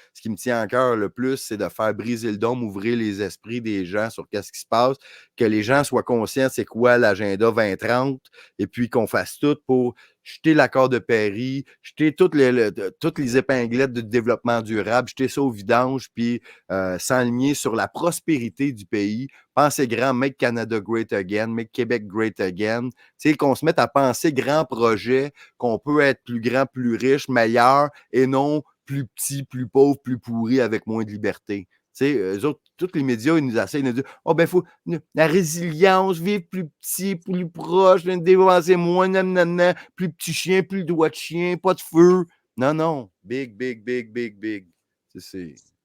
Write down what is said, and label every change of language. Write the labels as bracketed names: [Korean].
[French] Ce qui me tient à cœur le plus, c'est de faire briser le dôme, ouvrir les esprits des gens sur qu'est-ce qui se passe, que les gens soient conscients c'est quoi l'agenda 2030, et puis qu'on fasse tout pour jeter l'accord de Paris, jeter toutes les épinglettes de développement durable, jeter ça au vidange, puis s'aligner sur la prospérité du pays. Penser grand, [English] make Canada great again, make Québec great again. [French] Tu sais, qu'on se mette à penser grands projets, qu'on peut être plus grand, plus riche, meilleur, et non plus petit, plus pauvre, plus pourri, avec moins de liberté. Tu sais, eux autres, tous les médias, ils nous essayent de dire « Oh, ben, il faut la résilience, vivre plus petit, plus proche, dépenser moins, plus petit chien, plus doigt de chien, pas de feu. » Non, non. [English] Big, big, big, big, big. [French] C'est...